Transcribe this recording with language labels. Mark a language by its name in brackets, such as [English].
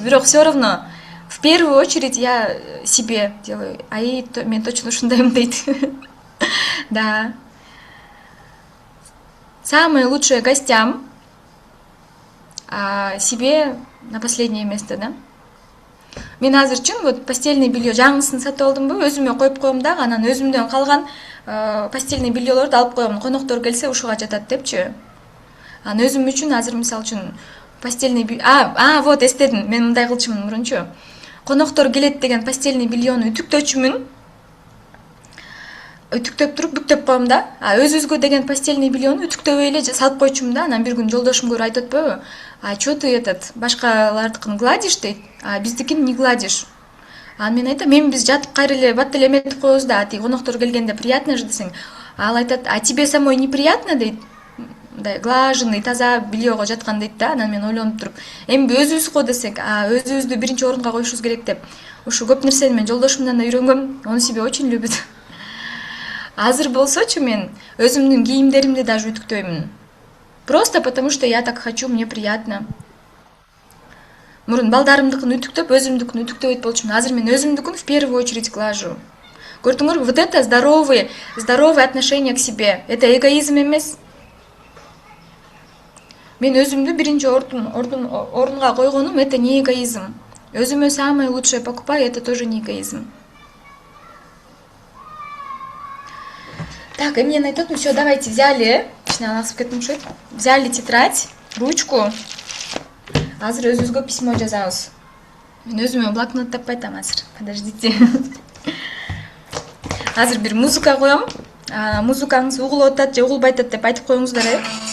[Russian] Бирок все равно в первую очередь я себе делаю. [Kyrgyz] Мен точно ушундаймын дейт. Да. [Russian] Самое лучшее гостям, а себе на последнее место, да? [Kyrgyz] Мен азыр үчүн вот постельный белье жаңысын сатып алдымбы, өзүмө коюп коем дагы, анан өзүмдөн калган постельный бельелорду алып коем. Коноктор келсе ушуга жатат депчи. Анан өзүм үчүн азыр мисалы үчүн постельный вот эстедим. Мен мындай кылчумун мурунчу. Коноктор келет деген постельный бельену үтүктөчүмүн. Үтүктөп туруп бүктөп коем да. Өзүбүзгө деген постельный бельену үтүктөбөй эле салып койчумун да. Анан бир күн жолдошум көрүп айтып атпайбы? [Russian] Чё ты [Kyrgyz] башкалардыкын [Russian] гладишь [Kyrgyz] дейт, биздикин [Russian] не гладишь. [Kyrgyz] Мен айтам, биз жатып кайра эле бат эле эметип коебуз да, коноктор келгенде [Russian] приятно [Kyrgyz] же десең. Ал айтат, [Russian] тебе самой неприятно [Kyrgyz] дейт. Мындай [Russian] глаженный, [Kyrgyz] таза бельего жаткан дейт да. Анан мен ойлонуп туруп, эми өзүбүз го десек, өзүбүздү биринчи орунга коюшубуз керек деп. Ушу көп нерсени мен жолдошумдан да үйрөнгөм. [Russian] Он себя очень любит. [Kyrgyz] Азыр болсочу мен өзүмдүн кийимдеримди даже үтүктөймүн. [Russian] Просто потому что я так хочу, мне приятно. [Kyrgyz] Мурун балдарымдыкын үтүктөп, өзүмдүкүн үтүктөбөйт болчумун. Азыр мен өзүмдүкүн [Russian] в первую очередь глажу. [Kyrgyz] Көрдүңөрбү? [Russian] Вот это здоровые отношения к себе. Это эгоизм [Kyrgyz] эмес. Мен өзүмдү биринчи орунга койгонум, [Russian] это не эгоизм. [Kyrgyz] Өзүмө [Russian] самое лучшее покупаю, это тоже не эгоизм. Так, [Kyrgyz] эмнени айтып, [Russian] все, давайте взяли [Kyrgyz] Ичине алаксып кеттим окшойт. [Russian] Взяли тетрадь, ручку. [Kyrgyz] Азыр өзүбүзгө письмо жазабыз. Мен өзүмө блокнот таппай атам азыр. [Russian] Подождите. [Kyrgyz] Азыр бир музыка коем. Музыкаңыз угулуп атат же угулбай атат деп айтып коюңуздар.